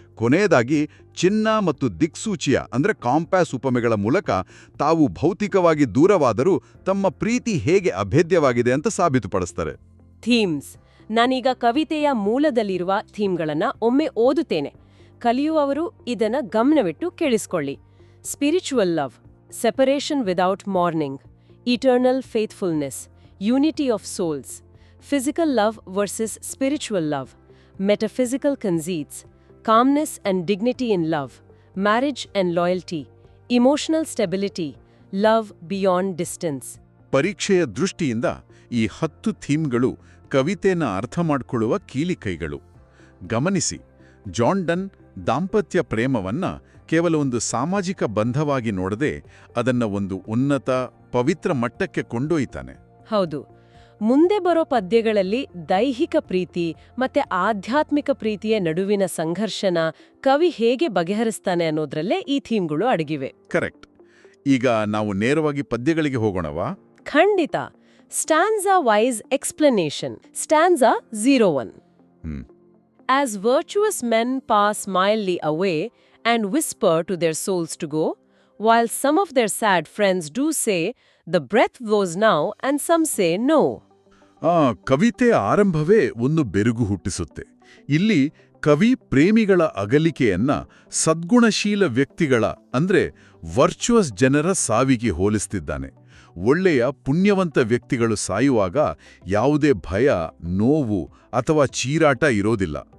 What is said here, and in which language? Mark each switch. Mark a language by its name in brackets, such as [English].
[Kannada] ಕೊನೆಯದಾಗಿ ಚಿನ್ನ ಮತ್ತು ದಿಕ್ಸೂಚಿಯ ಅಂದ್ರೆ ಕಾಂಪ್ಯಾಸ್ ಉಪಮೆಗಳ ಮೂಲಕ ತಾವು ಭೌತಿಕವಾಗಿ ದೂರವಾದರೂ ತಮ್ಮ ಪ್ರೀತಿ ಹೇಗೆ ಅಭೇದ್ಯವಾಗಿದೆ ಅಂತ ಸಾಬೀತುಪಡಿಸ್ತಾರೆ. ಥೀಮ್ಸ್: ನಾನೀಗ ಕವಿತೆಯ ಮೂಲದಲ್ಲಿರುವ ಥೀಮ್ಗಳನ್ನ ಒಮ್ಮೆ ಓದುತ್ತೇನೆ. ಕಲಿಯುವವರು ಇದನ್ನ ಗಮನವಿಟ್ಟು ಕೇಳಿಸ್ಕೊಳ್ಳಿ. Spiritual love, separation without morning, eternal faithfulness, unity of souls, [English] physical love versus spiritual love, metaphysical conceits, calmness and dignity in love, marriage and loyalty, emotional stability, love beyond distance. [Kannada] ಪರೀಕ್ಷೆಯ ದೃಷ್ಟಿಯಿಂದ ಈ 10 ಥೀಮ್ಗಳು ಕವಿತೆಯನ್ನು ಅರ್ಥ ಮಾಡಿಕೊಳ್ಳುವ ಕೀಲಿಕೈಗಳು. ಗಮನಿಸಿ, ಜಾನ್ ಡನ್ ದಾಂಪತ್ಯ ಪ್ರೇಮವನ್ನ ಕೇವಲ ಒಂದು ಸಾಮಾಜಿಕ ಬಂಧವಾಗಿ ನೋಡದೆ ಅದನ್ನ ಒಂದು ಉನ್ನತ, ಪವಿತ್ರ ಮಟ್ಟಕ್ಕೆ ಕೊಂಡೊಯ್ತಾನೆ. ಹೌದು. ಮುಂದೆ ಬರೋ ಪದ್ಯಗಳಲ್ಲಿ ದೈಹಿಕ ಪ್ರೀತಿ ಮತ್ತೆ ಆಧ್ಯಾತ್ಮಿಕ ಪ್ರೀತಿಯ ನಡುವಿನ ಸಂಘರ್ಷನ ಕವಿ ಹೇಗೆ ಬಗೆಹರಿಸ್ತಾನೆ ಅನ್ನೋದ್ರಲ್ಲೇ ಈ ಥೀಮ್ಗಳು ಅಡಗಿವೆ. ಕರೆಕ್ಟ್. ಈಗ ನಾವು ನೇರವಾಗಿ ಪದ್ಯಗಳಿಗೆ ಹೋಗೋಣವಾ? ಖಂಡಿತ. [English] Stanza wise explanation. Stanza 01. As virtuous men pass mildly away and whisper to their souls to go, while some of their sad friends do say, the breath goes now and some say no. [Kannada] ಕವಿತೆಯ ಆರಂಭವೇ ಒಂದು ಬೆರುಗು ಹುಟ್ಟಿಸುತ್ತೆ. ಇಲ್ಲಿ ಕವಿ ಪ್ರೇಮಿಗಳ ಅಗಲಿಕೆಯನ್ನ ಸದ್ಗುಣಶೀಲ ವ್ಯಕ್ತಿಗಳ ಅಂದ್ರೆ ವರ್ಚುವಸ್ ಜನರ ಸಾವಿಗೆ ಹೋಲಿಸ್ತಿದ್ದಾನೆ. ಒಳ್ಳೆಯ ಪುಣ್ಯವಂತ ವ್ಯಕ್ತಿಗಳು ಸಾಯುವಾಗ ಯಾವುದೇ ಭಯ, ನೋವು ಅಥವಾ ಚೀರಾಟ ಇರೋದಿಲ್ಲ.